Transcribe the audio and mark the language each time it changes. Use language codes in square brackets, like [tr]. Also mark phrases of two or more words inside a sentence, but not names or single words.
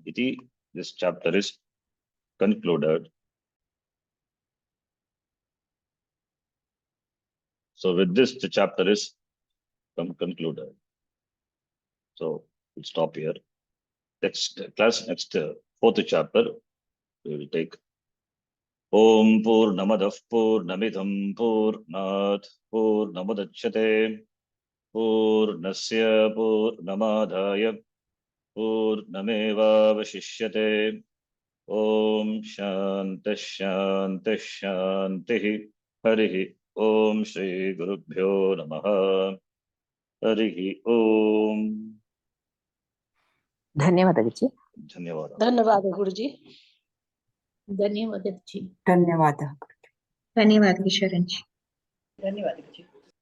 [en] Iti, this chapter is concluded. So with this, the chapter is concluded. So we'll stop here. Next class, fourth chapter, we will take [sa] ॐ पूर्णमदः पूर्णमिदं पूर्णात् पूर्णमुदच्यते पूर्णस्य पूर्णमादाय पूर्णमेव अवशिष्यते. ॐ शान्तिः शान्तिः शान्तिः. हरिः ॐ श्री गुरुभ्यो नमः. हरिः ॐ. [hi] धन्यवाद गुरुजी. धन्यवाद गुरुजी. धन्यवाद जी. धन्यवाद. धन्यवाद किशोरन जी. धन्यवाद गुरुजी.